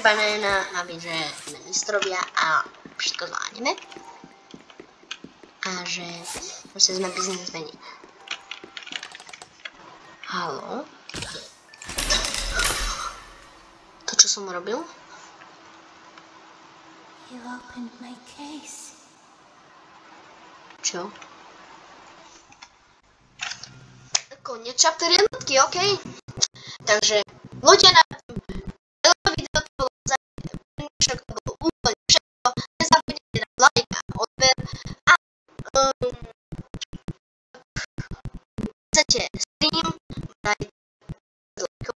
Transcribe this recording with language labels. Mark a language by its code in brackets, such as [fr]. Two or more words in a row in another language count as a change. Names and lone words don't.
[sk] Banána máme, že sme mistrovia a všetko zvládneme. A že vlastne sme biznismeni. Haló? To, čo som robil? [en] You opened my case. [sk] Čo? Koniec chapter jednotky, OK? Takže, ľudia na video to bolo všetko, bolo úplne všetko. Nezabudnite dať like a odber. A chcete stream, dajte 10 lajkov.